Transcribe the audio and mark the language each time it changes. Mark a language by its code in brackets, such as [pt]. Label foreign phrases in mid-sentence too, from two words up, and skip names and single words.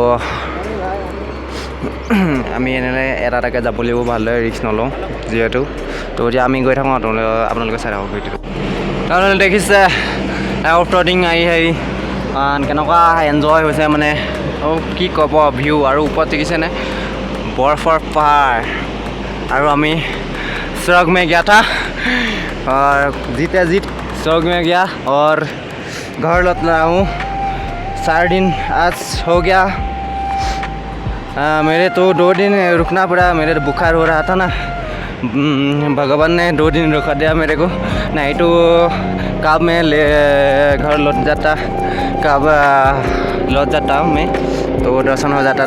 [as] আমি এনেকৈ এটাকে যাব লাগিব ভালদৰে ৰিক্স নলওঁ যিহেতু তো এতিয়া আমি গৈ থাকোঁ আপোনালোকে চাই থাকক ভিডিঅ'টো আপোনালোকে দেখিছে অফ ৰ'ডিং আহি কেনেকুৱা এনজয় হৈছে মানে কি ক'ব ভিউ আৰু ওপৰত দেখিছেনে বৰফৰ পাহাৰ আৰু আমি [hi] स्वर्ग में गया था और जीत स्वर्ग में गया और घर लौट रहा हूँ 4 दिन आज हो गया मेरे तो 2 दिन रुकना पड़ा मेरे बुखार हो रहा था ना भगवान ने 2 दिन रुका दिया मेरे को, नहीं तो कब मैं घर लौट जाता, कब लौट जाता हूँ मैं, तो दर्शन हो जाता।